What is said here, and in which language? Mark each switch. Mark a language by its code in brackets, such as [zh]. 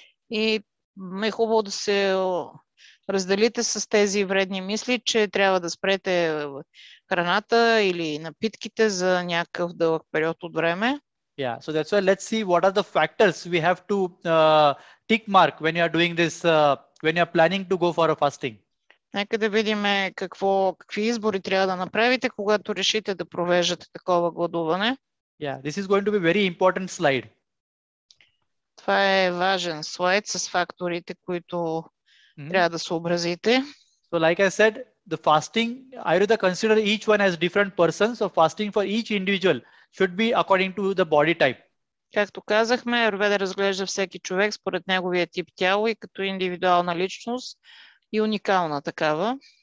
[bg] И е хубаво да се разделите с тези вредни мисли, че трябва да спрете храната или напитките за някакъв дълъг период от време. [en] Yeah, so that's why let's see what are the factors we have to tick mark when you are doing this, when you are planning to go for a fasting. [bg] Нека да видим какви избори трябва да направите, когато решите да провеждате такова гладуване. [en] Yeah, this is going to be very important slide. [bg] Това е важен слайд с факторите, които трябва да съобразите. [en] So like I said, the fasting, Ayurveda consider each one as different persons. So fasting for each individual should be according to the body type. [bg] Както казахме, Аюрведа разглежда всеки човек според неговия тип тяло и като индивидуална личност и уникална такава.